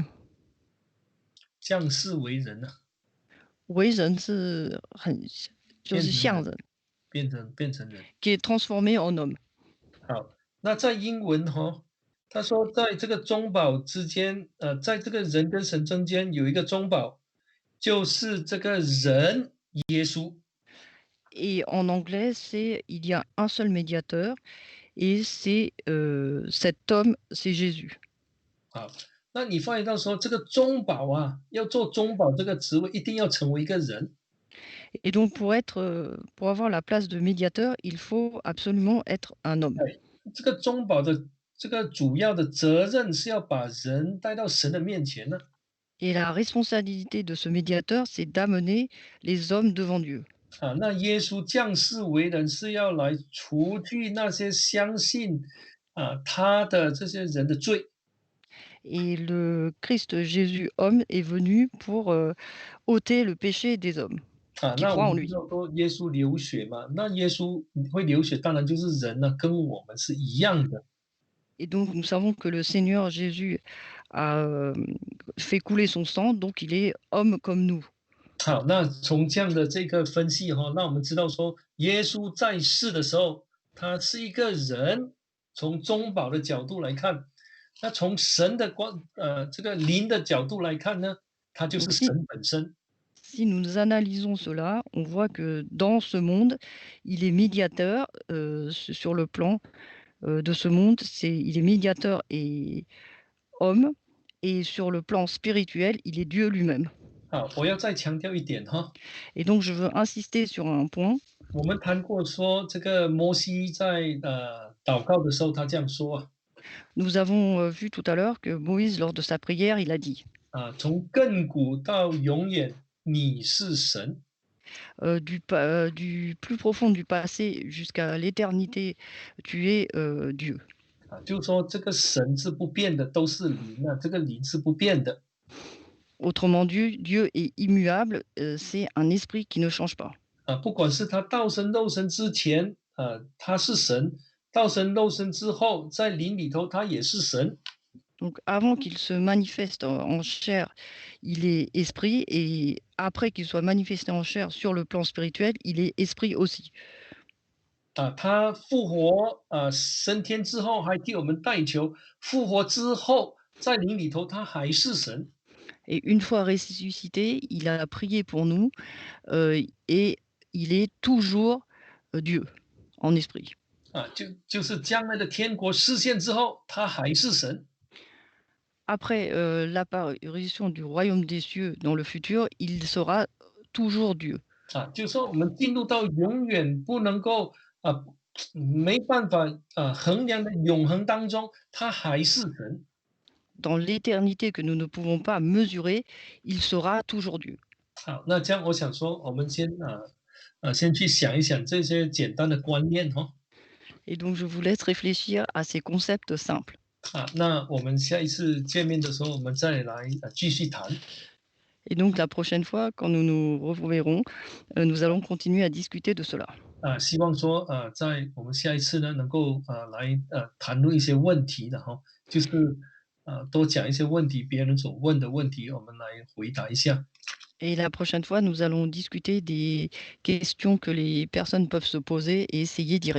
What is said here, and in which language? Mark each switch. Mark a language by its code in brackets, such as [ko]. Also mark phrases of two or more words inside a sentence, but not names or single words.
[zh] 降世为人为人是很就是像人，变成人。 [fr] qui est transformé en homme. [zh] 好，那在英文他说在这个中保之间，在这个人跟神中间有一个中保，就是这个人耶稣。 [fr] Et en anglais, c'est il y a un seul médiateur et c'est cet homme, c'est Jésus. [zh] 好，那你发现到说这个中保要做中保这个职位，一定要成为一个人。 [fr] Et donc pour avoir la place de médiateur, il faut absolument être un homme. [zh] 这个中保的这个主要的责任是要把人带到神的面前呢。 [fr] Et la responsabilité de ce médiateur, c'est d'amener les hommes devant Dieu. [zh] 那耶稣降世为人是要来除去那些相信他的这些人的罪。 [fr] Et le Christ Jésus homme est venu pour, ôter le péché des hommes 啊， qui [zh] 那我 [fr] croient en [zh] 们知 [fr] lui. [zh] 道说耶稣流血嘛，那耶稣会流血，当然就是人呢，跟我们是一样的。 [fr] Et donc nous savons que le Seigneur Jésus a, fait couler son sang, donc il est homme comme nous. [zh] 好，那从这样的这个分析哈，那我们知道说，耶稣在世的时候，他是一个人，从中保的角度来看，那从神的这个灵的角度来看呢，他就是 [fr] Donc si [zh] 神本身。 [fr] si nous analysons cela, on voit que dans ce monde, il est médiateur, sur le plan, de ce monde, il est médiateur et homme, et sur le plan spirituel, il est Dieu lui-même. [zh] 好，我要再强调一点哈， [fr] Et donc je veux insister sur un point. [zh] 我们谈过说，这个摩西在祷告的时候，他这样说啊， [fr] Nous avons, vu tout à l'heure que Moïse, lors de sa prière, il a dit, [zh] 从亘古到永远，你是神。 [fr] du plus profond du passé jusqu'à l'éternité, tu es, Dieu. [zh] 就是说这个神是不变的，都是灵啊，这个灵是不变的。 [fr] Autrement dit, Dieu est immuable, c'est un esprit qui ne change pas. [zh] 不管是他道成肉身之前，他是神；道成肉身之后，在灵里头他也是神。 [fr] Donc avant qu'il se manifeste en chair, il est esprit, et après qu'il soit manifesté en chair sur le plan spirituel, il est esprit aussi. [zh] 他复活升天之后还替我们代求，复活之后在灵里头他还是神。 [fr] Et une fois ressuscité, il a prié pour nous, et il est toujours, Dieu, en esprit. [zh] 就是将来的天国实现之后，他还是神。 [fr] Après, l'apparition du royaume des cieux dans le futur, il sera toujours Dieu. [zh] 就是说我们进入到永远不能够没办法衡量的永恒当中，他还是神。 [fr] Dans l'éternité que nous ne pouvons pas mesurer, il sera toujours Dieu. [zh] 好，那这样我想说，我们先去想一想这些简单的观念哈。 [fr] Et donc je vous laisse réfléchir à ces concepts simples. [zh] 那我们下一次见面的时候，我们再来继续谈。 [fr] Et donc la prochaine fois, quand nous nous reverrons, nous allons continuer à discuter de cela. [zh] 希望说在我们下一次呢，能够来谈论一些问题的哈，就是多讲一些问题，别人所问的问题，我们来回答一下。 [fr] Et la prochaine fois, nous allons discuter des questions que les personnes peuvent se poser et essayer d'y